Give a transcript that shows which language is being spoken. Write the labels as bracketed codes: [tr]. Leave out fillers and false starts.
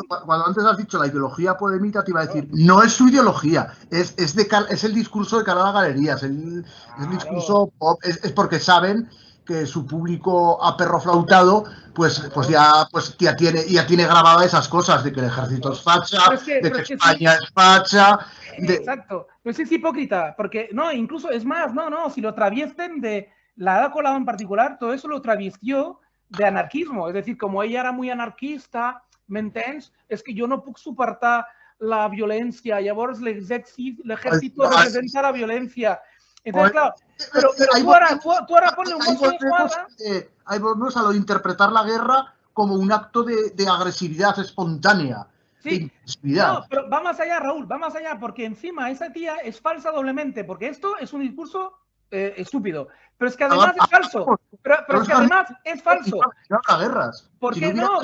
[es] Cuando antes has dicho la ideología podemita, te iba a decir, no es su ideología, es el discurso de cara a la galería, es el discurso pop, es porque saben que su público aperroflautado pues ya tiene grabadas esas cosas de que el ejército es facha, de que España es facha. Exacto, pues es hipócrita, porque no, incluso es más, si lo traviesten de la Ada Colau en particular, todo eso lo traviestió de anarquismo, es decir, como ella era muy anarquista, [ca] ¿m'entens? És que jo no puc suportar la violència, llavors l'ejército representa la violència. [es] Entonces, claro, pero tú ahora ponle un Mossos d'Esquadra. Ahí volvemos a lo de interpretar la guerra como un acto de agresividad espontánea. Sí, no, pero va más allá, Raúl, va más allá, porque encima esa tía es falsa doblemente, porque esto es un discurso estúpido, pero es que además es falso, pero es que además es falso. ¿Por qué no?